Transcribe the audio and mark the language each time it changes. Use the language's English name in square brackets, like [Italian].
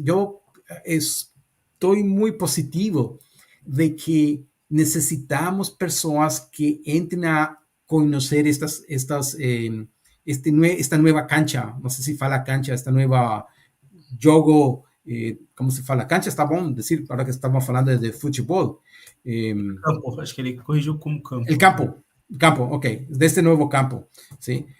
[Spanish] Yo estoy muy positivo de que necesitamos personas que entren a conocer esta nueva cancha, no sé si fala cancha, esta nueva jogo, ¿cómo se fala? Cancha [Portuguese] está bom [Spanish] decir, ahora que estamos hablando de fútbol. [Portuguese] Campo, acho que ele corrigiu como campo. [Spanish] El campo, ok, de este nuevo campo, ¿sí?